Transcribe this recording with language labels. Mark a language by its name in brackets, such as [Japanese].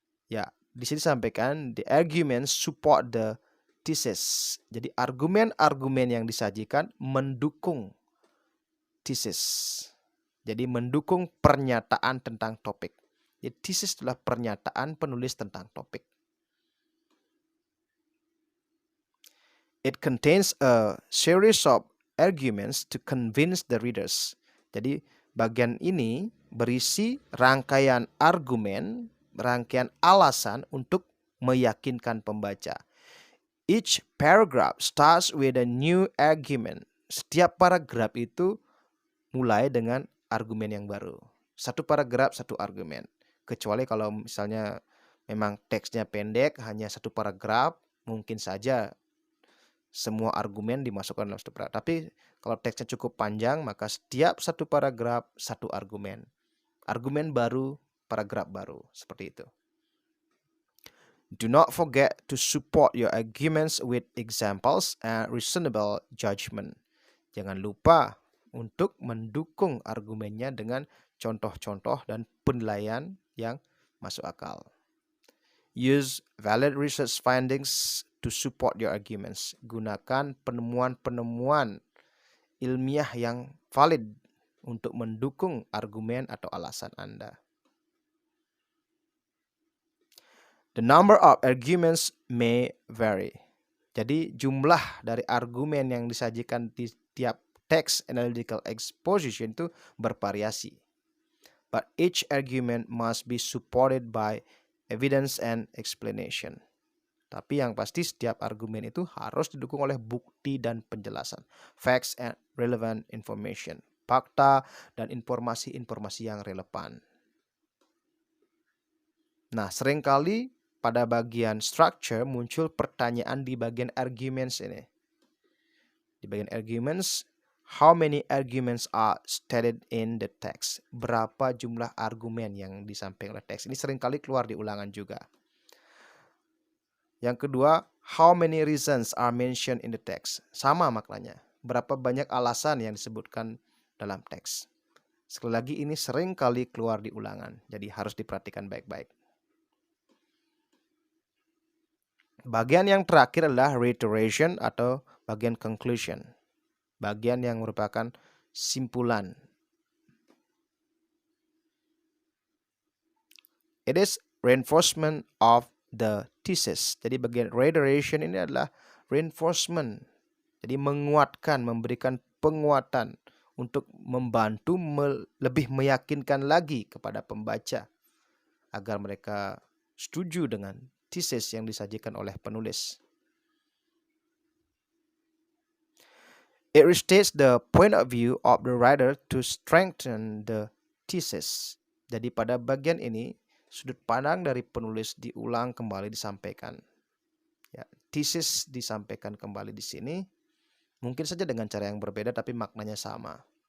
[Indonesian] Ya, di sini disampaikan [English] the arguments support the thesis. [Indonesian] Jadi argumen-argumen yang disajikan mendukung thesis. Jadi mendukung pernyataan tentang topik. Jadi thesis adalah pernyataan penulis tentang topik. [English] It contains a series of arguments to convince the readers. [Indonesian] Jadi bagian ini berisi rangkaian argumen, rangkaian alasan untuk meyakinkan pembaca. [English] Each paragraph starts with a new argument. [Indonesian] Setiap paragraf itu mulai dengan argumen yang baru. Satu paragraf, satu argumen. Kecuali kalau misalnya memang teksnya pendek, hanya satu paragraf, mungkin saja semua argumen dimasukkan dalam satu paragraf. Tapi kalau teksnya cukup panjang, maka setiap satu paragraf, satu argumen. Argumen baru, paragraf baru. Seperti itu. [English] Do not forget to support your arguments with examples and reasonable judgment. [Indonesian] Jangan lupa untuk mendukung argumennya dengan contoh-contoh dan penilaian yang masuk akal. [English] Use valid research findings to support your arguments. [Indonesian] Gunakan penemuan-penemuan ilmiah yang valid untuk mendukung argumen atau alasan Anda. [English] The number of arguments may vary. [Indonesian] Jadi jumlah dari argumen yang disajikan di tiap teks analytical exposition itu bervariasi. [English] But each argument must be supported by evidence and explanation. [Indonesian] Tapi yang pasti setiap argumen itu harus didukung oleh bukti dan penjelasan. [English] Facts and relevant information. [Indonesian] Fakta dan informasi-informasi yang relevan. Nah, seringkali pada bagian structure muncul pertanyaan di bagian arguments ini. Di bagian [English] arguments, how many arguments are stated in the text? [Indonesian] Berapa jumlah argumen yang disampaikan oleh teks? Ini seringkali keluar di ulangan juga. Yang kedua, [English] how many reasons are mentioned in the text? [Indonesian] Sama maknanya. Berapa banyak alasan yang disebutkan dalam teks? Sekali lagi ini seringkali keluar di ulangan. Jadi harus diperhatikan baik-baik. Bagian yang terakhir adalah reiteration atau bagian conclusion. Bagian yang merupakan simpulan. [English] It is reinforcement of the thesis. [Indonesian] Jadi bagian reiteration ini adalah reinforcement. Jadi menguatkan, memberikan penguatan untuk membantu lebih meyakinkan lagi kepada pembaca agar mereka setuju dengan thesis yang disajikan oleh penulis. [English] It restates the point of view of the writer to strengthen the thesis. [Indonesian] Jadi pada bagian ini sudut pandang dari penulis diulang kembali disampaikan. Ya, thesis disampaikan kembali di sini. Mungkin saja dengan cara yang berbeda tapi maknanya sama.